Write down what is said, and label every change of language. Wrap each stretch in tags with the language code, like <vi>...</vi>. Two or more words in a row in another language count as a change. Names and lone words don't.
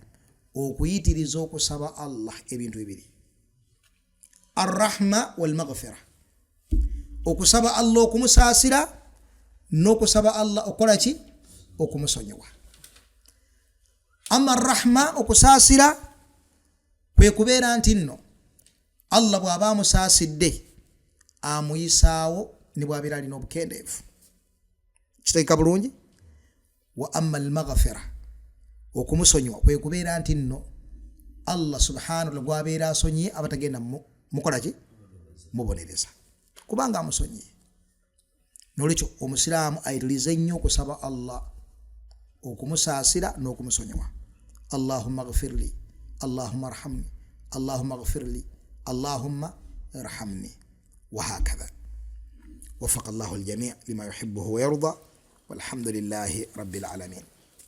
<lg>Okuyitiriza okusaba Allah ebintu bibiri,</lg> <ar>الرحمة والمغفرة,</ar> <lg>okusaba Allah okumusaasira n'okusaba Allah okola ki? Okumusonyiwa.</lg> <ar>أما الرحمة,</ar> <lg>okusaasira kwe kubeera nti nno Allah bw'aba amusaasidde amuyisaawo ne bw'abeera alina obukendeevu. Kiteeka bulungi.</lg> <ar>وأما المغفرة,</ar> <lg>okumusonyiwa kwe kubeera nti nno Allah</lg> <ar>سبحانه و</ar> <lg>gw'abeera asonyiye abatagenda mukola ki? Mubonereza, kubanga amusonyiye. Nolwekyo omusiraamu ayitirize nnyo okusaba Allah okumusaasira n'okumusonyiwa.</lg> <ar>اللهم اغفر لي، اللهم ارحمني، اللهم اغفر لي، اللهم ارحمني، وهكذا. وفق الله الجميع لما يحبه ويرضى والحمد لله رب العالمين.</ar>